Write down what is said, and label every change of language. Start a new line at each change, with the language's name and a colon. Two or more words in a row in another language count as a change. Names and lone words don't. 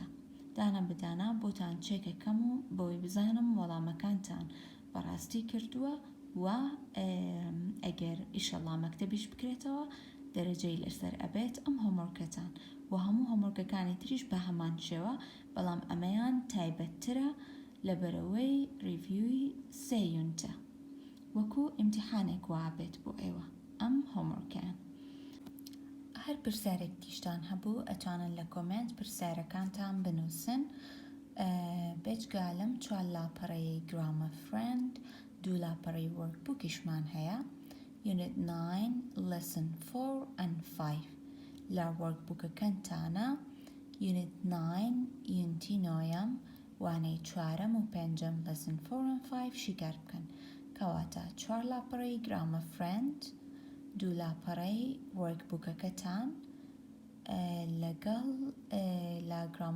Central Kurdish: دانا بدانا بۆتان چێکەکەم و بۆی بزانم وەڵامەکانتان بەڕاستی کردووە و ئەگەر ئیشەڵا مەکتەبیش بکرێتەوە دەرەجەی لەسەر ئەبێت ئەم هۆمۆرکەتان و هەموو هۆمۆرکەکانی تریش بە هەمان شێوە بەڵام ئەمەیان تایبەتترە لەبەرەوەی ریڤیوی 3 یونتە وەکو ئیمتیحانێک وابێت بۆ ئێوە ئەم هۆمۆرکەیان. هەر پرسیارێک دیشتان هەبوو ئەتوانن لە کۆمنت پرسیارەکانتان بنووسن. بێجگا لەم 4 لاپەڕەی
English: grammar friend
Central Kurdish: 2 لاپەڕەی وەرکبووکیشمان هەیە.
English: Unit 9 Lesson 4 and 5
Central Kurdish: لە وەرکبووکەکەتانە
English: Unit 9
Central Kurdish: یونتی 9 وانەی 4 و 5
English: Lesson 4 and
Central Kurdish: 5 شیکار بکەن کەواتە 4 لاپەڕەی
English: grammar friend
Central Kurdish: 2 لاپەڕەی وەرکبووکەکەتان لەگەڵ لە گرامە